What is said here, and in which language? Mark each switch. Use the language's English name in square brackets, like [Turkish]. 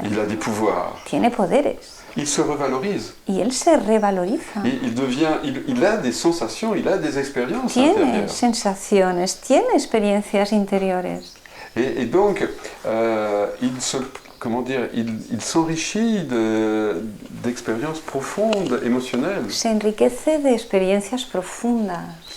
[French] Il a des pouvoirs. [Spanish] Tiene poderes. [French] Il se revalorise. [Spanish] Y él se revaloriza. [French] Il a des sensations, il a des expériences [Spanish] tiene [French] intérieures. [Spanish] Sensaciones, tiene experiencias interiores. [French] Et donc, il s'enrichit d'expériences profondes, émotionnelles. [Spanish] Se enriquece de experiencias profundas.